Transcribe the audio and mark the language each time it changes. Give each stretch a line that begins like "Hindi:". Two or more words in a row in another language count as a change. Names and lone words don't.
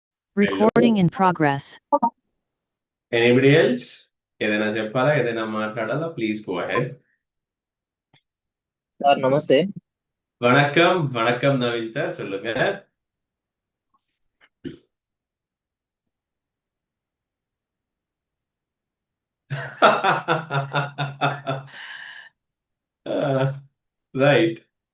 English: Recording in progress. Anybody else?
Telugu: ఏదైనా చెప్పాలా, ఏదైనా మాట్లాడాలా?
English: please go ahead.
Telugu: సార్ నమస్తే.
Tamil: வணக்கம் வணக்கம் நவீன் சார், சொல்லுங்க. ரைட்.